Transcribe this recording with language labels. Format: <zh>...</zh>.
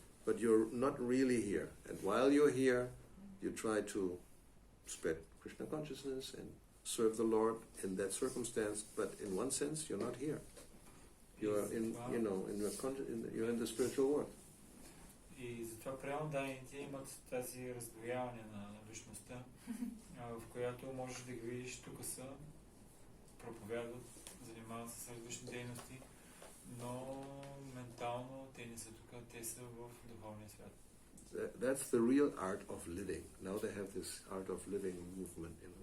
<en>but you're not really here. And while you're here, you try to spread Krishna consciousness and serve the Lord in that circumstance, but in one sense, you're not here. You're in, you're in the spiritual world.</en> <bg>И затова преонданите имат тази раздвояване на личността, в която можеш да ги видиш, тук са, проповядват, занимават се с различни дейности, но ментално те не са тук, те са в духовния свят.</bg> <en>That's the real art of living. Now they have this art of living movement.</en>